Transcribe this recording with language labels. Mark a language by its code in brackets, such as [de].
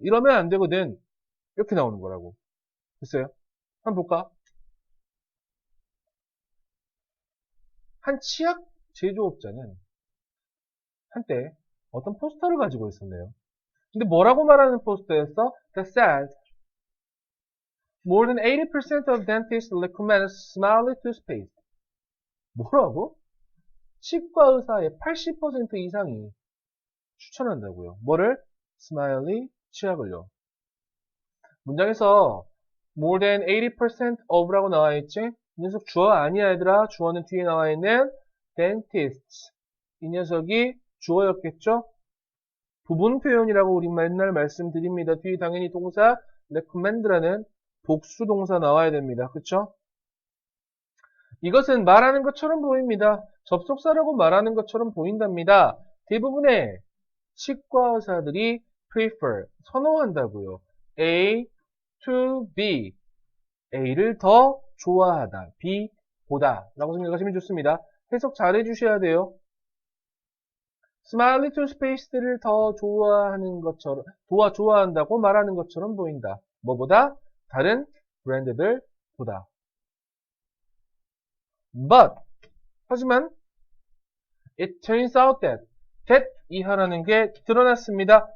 [ko] 이러면 안 되거든. 이렇게 나오는 거라고. 됐어요? 한번 볼까? 한 치약 제조업자는 한때 어떤 포스터를 가지고 있었네요. 근데 뭐라고 말하는 포스터였어? [en] That said, more than 80% of dentists recommend smiley toothpaste. [ko] 뭐라고? 치과 의사의 80% 이상이 추천한다고요. 뭐를? 스마일리 치약을요. 문장에서 more than 80% of라고 나와 있지? 이 녀석 주어 아니야 얘들아. 주어는 뒤에 나와 있는 dentists. 이 녀석이 주어였겠죠? 부분 표현이라고 우리 맨날 말씀드립니다. 뒤에 당연히 동사 recommend라는 복수 동사 나와야 됩니다. 그쵸? 이것은 말하는 것처럼 보입니다. 접속사라고 말하는 것처럼 보인답니다. 대부분의 치과 의사들이 prefer, 선호한다고요. A to B, A를 더 좋아하다, B 보다 라고 생각하시면 좋습니다. 해석 잘 해주셔야 돼요. 스마일리 투스페이스를 더 좋아하는 것처럼, 좋아한다고 말하는 것처럼 보인다. 뭐보다? 다른 브랜드들보다. But, 하지만 [en] it turns out that [ko] 이하라는 게 드러났습니다.